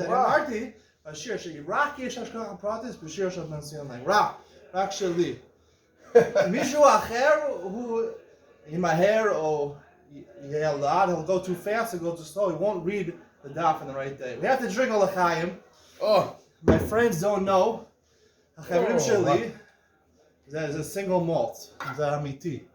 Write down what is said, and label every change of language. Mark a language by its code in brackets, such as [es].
[he] אני אמרתי, השיר שלי, רק יש השכחה פרטית בשיר של בן ציון לנג. רק שלי. מישהו אחר הוא ימהר או יהיה לאט, [en] he'll go too fast, he'll go too slow, he won't read the daf in the right day. We have to drink al l'chaim. My friends don't know. [he] החברים שלי, זה single malt, זה אמיתי.